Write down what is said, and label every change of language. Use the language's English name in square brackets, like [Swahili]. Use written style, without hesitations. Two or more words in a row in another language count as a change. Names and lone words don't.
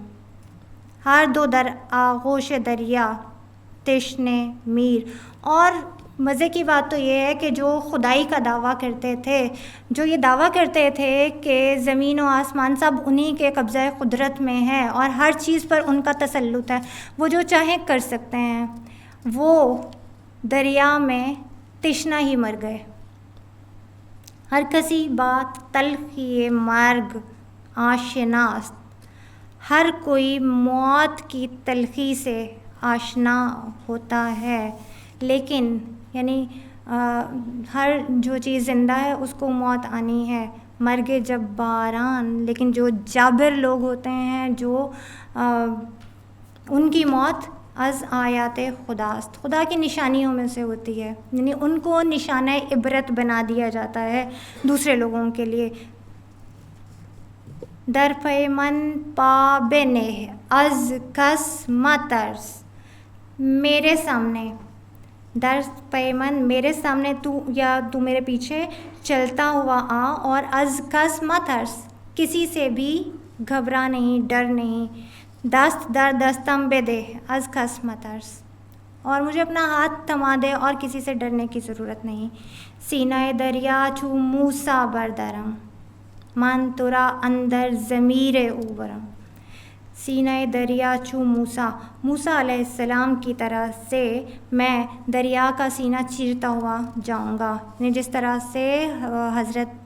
[Persian] ہر دو در آغوش دریا تشنے میر، [Urdu] اور مزے کی بات تو یہ ہے کہ جو خدائی کا دعویٰ کرتے تھے، جو یہ دعویٰ کرتے تھے کہ زمین و آسمان سب انہی کے قبضہ قدرت میں ہے اور ہر چیز پر ان کا تسلط ہے، وہ جو چاہیں کر سکتے ہیں، وہ دریا میں تشنا ہی مر گئے. [Persian] ہر کسی بات تلخی مرگ آشناست، [Urdu] ہر کوئی موت کی تلخی سے آشنا ہوتا ہے، لیکن یعنی ہر جو چیز زندہ ہے اس کو موت آنی ہے. [Persian] مرگ جباران، [Urdu] لیکن جو جابر لوگ ہوتے ہیں، جو ان کی موت [Persian] از آیات خداست، [Urdu] خدا کی نشانیوں میں سے ہوتی ہے، یعنی ان کو نشانہ عبرت بنا دیا جاتا ہے دوسرے لوگوں کے لیے. [Persian] در پیمن پا بنے از کس مترس، [Urdu] میرے سامنے، [Persian] در پیمن [Urdu] میرے سامنے تو میرے پیچھے چلتا ہوا آ، اور [Persian] از کس مترس، [Urdu] کسی سے بھی گھبرا نہیں، ڈر نہیں. [Persian] دست در دستم بدے از کس مترس، [Urdu] اور مجھے اپنا ہاتھ تھما دے اور کسی سے ڈرنے کی ضرورت نہیں. [Persian] سینہ دریا چو موسیٰ بردرم، من ترا اندر ضمیر اوبرم. سینہ دریا چو موسیٰ، [Urdu] موسیٰ علیہ السلام کی طرح سے میں دریا کا سینہ چیرتا ہوا جاؤں گا، یعنی جس طرح سے حضرت